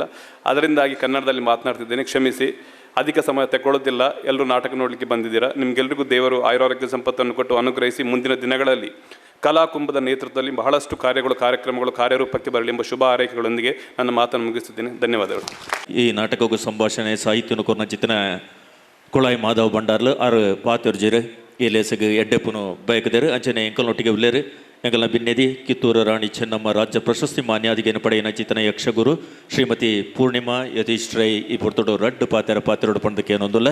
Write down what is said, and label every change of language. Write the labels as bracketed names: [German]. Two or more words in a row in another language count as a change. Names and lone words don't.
[Kannada] ಅದರಿಂದಾಗಿ ಕನ್ನಡದಲ್ಲಿ ಮಾತನಾಡ್ತಿದ್ದೇನೆ, ಕ್ಷಮಿಸಿ. ಅಧಿಕ ಸಮಯ ತಗೊಳ್ಳೋದಿಲ್ಲ. ಎಲ್ಲರೂ ನಾಟಕ ನೋಡಲಿಕ್ಕೆ ಬಂದಿದ್ದೀರಾ. ನಿಮಗೆಲ್ಲರಿಗೂ ದೇವರು ಆಯುರಾರೋಗ್ಯ ಸಂಪತ್ತನ್ನು ಕೊಟ್ಟು ಅನುಗ್ರಹಿಸಿ ಮುಂದಿನ ದಿನಗಳಲ್ಲಿ ಕಲಾಕುಂಭದ ನೇತೃತ್ವದಲ್ಲಿ ಬಹಳಷ್ಟು ಕಾರ್ಯಕ್ರಮಗಳು ಕಾರ್ಯರೂಪಕ್ಕೆ ಬರಲಿ ಎಂಬ ಶುಭ ಹಾರೈಕೆಗಳೊಂದಿಗೆ ನನ್ನ ಮಾತನ್ನು ಮುಗಿಸುತ್ತೇನೆ. ಧನ್ಯವಾದಗಳು. [Tulu] ಈ ನಾಟಕಕ್ಕೂ ಸಂಭಾಷಣೆ ಸಾಹಿತ್ಯನು ಕೊರ್ನ ಚಿತ್ತನ ಕುಳಾಯಿ ಮಾಧವ್ ಭಂಡಾರ್ಲು ಆರು ಪಾತಿರ್ಜಿರು ಈ ಲೇಸಗೆ ಎಡ್ಡೆಪ್ಪನು ಬಯಕದೇರು ಅಂಚನೆ ಎಂಕಲ್ನೊಟ್ಟಿಗೆ ಉಲ್ಲೇರು ಎಂಕಲ್ನ ಬಿನ್ನೆದಿ ಕಿತ್ತೂರು ರಾಣಿ ಚೆನ್ನಮ್ಮ ರಾಜ್ಯ ಪ್ರಶಸ್ತಿ ಮಾನ್ಯಾದಿಗೆಯನ್ನು ಪಡೆಯಿನ ಚಿತ್ತನ ಯಕ್ಷಗುರು ಶ್ರೀಮತಿ ಪೂರ್ಣಿಮಾ ಯತೀಶ್ ರೈ ಈ ಪುರ್ತೋಡು ರಡ್ಡು ಪಾತಿರೋಡು ಪಂಡಕ್ಕೆ ಏನೊಂದುಲ್ಲ